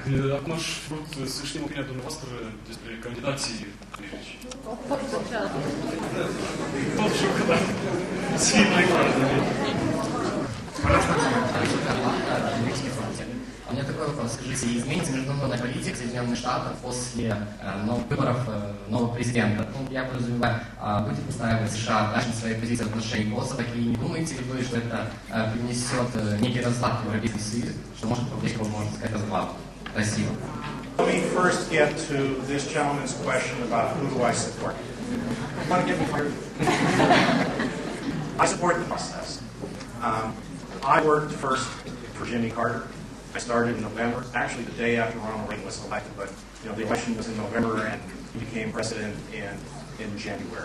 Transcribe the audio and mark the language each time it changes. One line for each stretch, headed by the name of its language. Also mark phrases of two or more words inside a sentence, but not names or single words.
Romanian: Acum aș vrut să știm opinia dumneavoastră despre candidații americani. Popșu, că da.
Russian: Сильно У меня такой вопрос. Скажите, изменится международная политика Соединенных Штатов после выборов нового президента? Ну, я подразумеваю, будет выстраивать США дальше свои позиции в отношении Косово, и не думаете ли вы, что это принесет некий разлад в Европейский Союз, что может повлечь, можно сказать, развал? Спасибо.
English: Let me first get to this gentleman's question about who do I support. You want to get me fired? I support the process. I worked first for Jimmy Carter. I started in November, actually the day after Ronald Reagan was elected, but the election was in November and he became president in January.